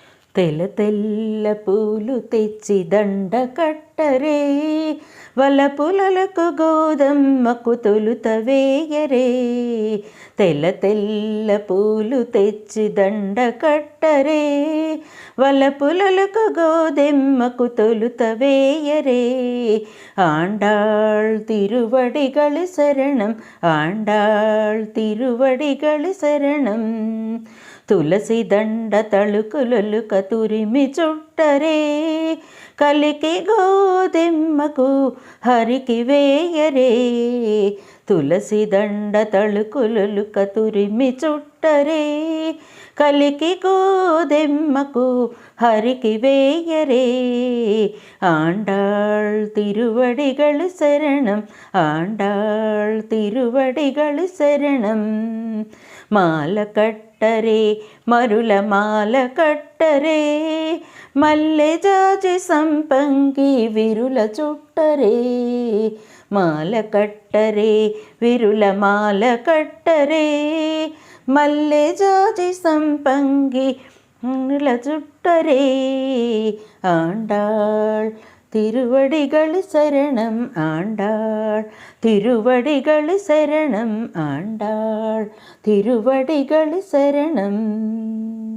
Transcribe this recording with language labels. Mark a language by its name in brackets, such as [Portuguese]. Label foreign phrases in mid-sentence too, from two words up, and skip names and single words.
[Telugu] తెల్ల తెల్ల పూలు తెచ్చి దండ కట్టరే, వలపులకు గోదమ్మకు తొలుత వేయరే. తెల్ల తెల్ల పూలు తెచ్చి దండ కట్టరే, వలపులకు గోదెమ్మకు తొలుత వేయరే. [Tamil] ஆண்டாள் திருவடிகள் சரணம், ஆண்டாள் திருவடிகள் சரணம். [Telugu] తులసి దండ తళుకులొలుక తురిమి చుట్టరే, కలికి గోదెమ్మకు హరికి వేయరే. తులసి దండ తళుకులొలుక తురిమి చుట్టరే, కలికి గోదెమ్మకు హరికి వేయరే. [Tamil] ஆண்டாள் திருவடிகள் சரணம், ஆண்டாள் திருவடிகள் சரணம். [Telugu] మాల కట్టరే, మరుల మాల కట్టరే, మల్లె జాజి సంపంగి విరుల చుట్టరే. మాల కట్టరే, విరుల మాల కట్టరే, మల్లె జాజి సంపంగి విరుల చుట్టరే. [Tamil] ஆண்டாள் திருவடிகள் சரணம், ஆண்டாள் திருவடிகள் சரணம், ஆண்டாள் திருவடிகள் சரணம்.